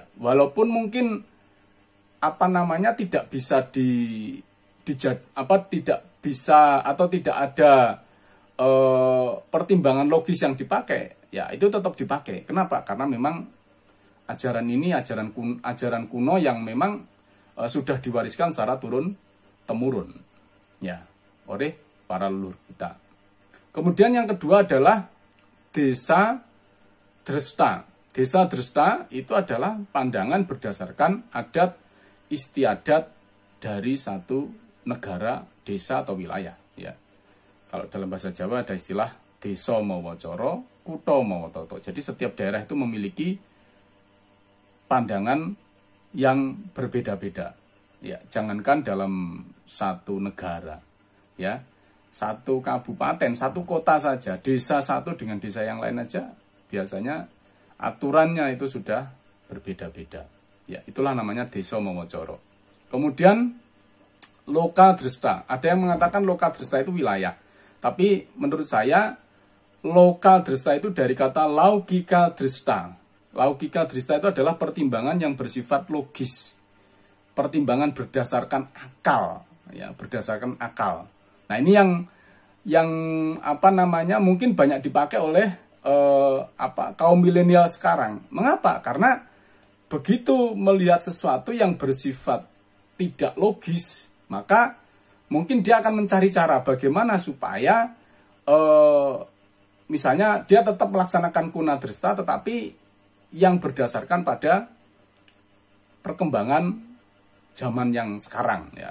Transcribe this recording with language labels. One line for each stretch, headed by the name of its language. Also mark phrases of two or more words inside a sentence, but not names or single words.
Indonesian: Walaupun mungkin tidak bisa tidak bisa atau tidak ada pertimbangan logis yang dipakai, ya, itu tetap dipakai. Kenapa? Karena memang ajaran ini ajaran kuno yang memang sudah diwariskan secara turun-temurun, ya, oleh para leluhur kita. Kemudian yang kedua adalah desa dresta. Desa dresta itu adalah pandangan berdasarkan adat istiadat dari satu negara, desa atau wilayah, ya. Kalau dalam bahasa Jawa ada istilah
Javanese: desa mawa coro, kutha mawa tata.
Indonesian: Jadi setiap daerah itu memiliki pandangan yang berbeda-beda, ya. Jangankan dalam satu negara, ya, satu kabupaten, satu kota saja, desa satu dengan desa yang lain aja biasanya aturannya itu sudah berbeda-beda, ya. Itulah namanya
Javanese: desa mawa coro.
Indonesian: Kemudian loka dresta, ada yang mengatakan loka dresta itu wilayah, tapi menurut saya loka dresta itu dari kata laukika dresta. Laukika dresta itu adalah pertimbangan yang bersifat logis, pertimbangan berdasarkan akal, ya, berdasarkan akal. Nah, ini yang mungkin banyak dipakai oleh kaum milenial sekarang. Mengapa? Karena begitu melihat sesuatu yang bersifat tidak logis, maka mungkin dia akan mencari cara bagaimana supaya misalnya dia tetap melaksanakan kuna dresta tetapi yang berdasarkan pada perkembangan zaman yang sekarang, ya.